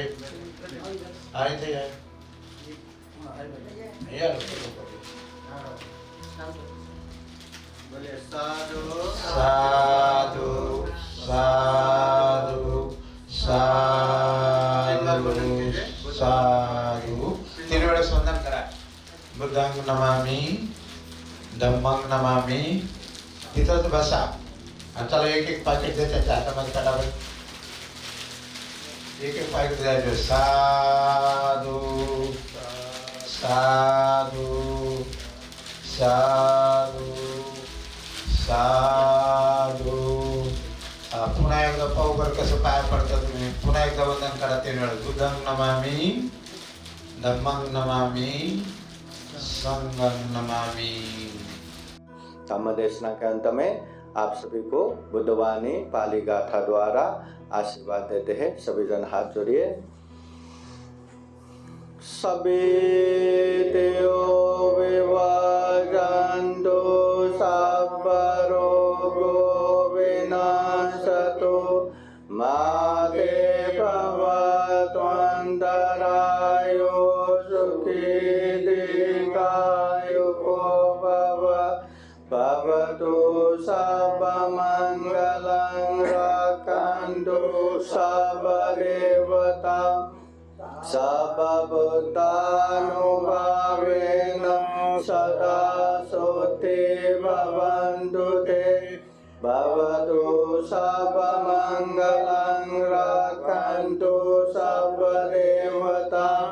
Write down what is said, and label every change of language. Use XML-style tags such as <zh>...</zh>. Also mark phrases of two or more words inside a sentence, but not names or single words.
<mr>हा इथे या. या साधु साधु साधु साधु साधु. 3 वेळेस वंदन करा.</mr> <pi>बुद्धं नमामि, धम्मं नमामि.</pi> <mr>तिथंच बसा आणि चला एक एक पाकिट द्या त्याच्या हातामध्ये. फटाफट एक एक पाकिट द्यायचं. साधू साधू साधू साधू. पुन्हा एकदा पाहू बरं कसं पाया पडतं तुम्ही. पुन्हा एकदा वंदन करा 3 वेळा.</mr> <pi>बुद्धं नमामि, धम्मं नमामि, संघं नमामि.</pi> <hi>धम्म देशना के अंत में आप सभी को बुद्धवाणी पाली गाथा द्वारा आशीर्वाद देते हैं। सभी जन हाथ जोड़िए।</hi> <pi>सभी देव विवाजंतो सब रोगो विनाशतो माते भवत्वन्तरायो सुखी दीर्घायुको भव। भवतु सर्वमङ्गलं रक्षन्तु सर्वदेवता सर्वभूतानुभावेन सदा सोते भवन्तु ते भवतु सर्वमङ्गलं रक्षन्तु सर्वदेवता</pi>